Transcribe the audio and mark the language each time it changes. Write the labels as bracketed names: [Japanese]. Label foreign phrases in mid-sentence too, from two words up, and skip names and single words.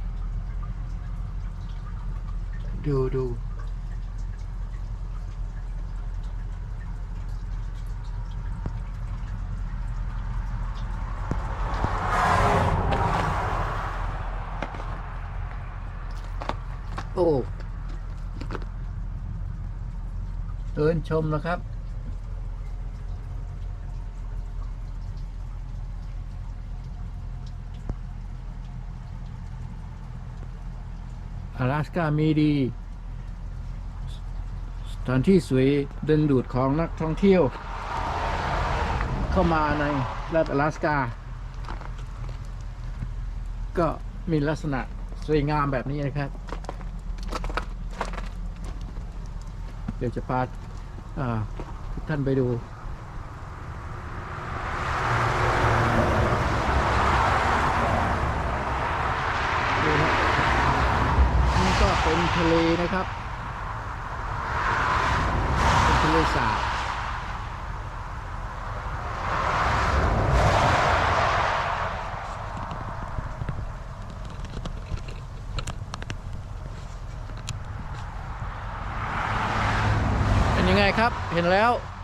[Thai] ดูโอ้ เดินชมนะครับ阿拉斯加มีดี สถานที่สวยดึงดูดของนักท่องเที่ยวเข้ามาในรัฐ阿拉斯加ก็มีลักษณะสวยงามแบบนี้นะครับ เดี๋ยวจะพาทุกท่านไปดู ก็เป็นทะเลนะครับเป็นทะเลสาบเป็นยังไงครับเห็นแล้ว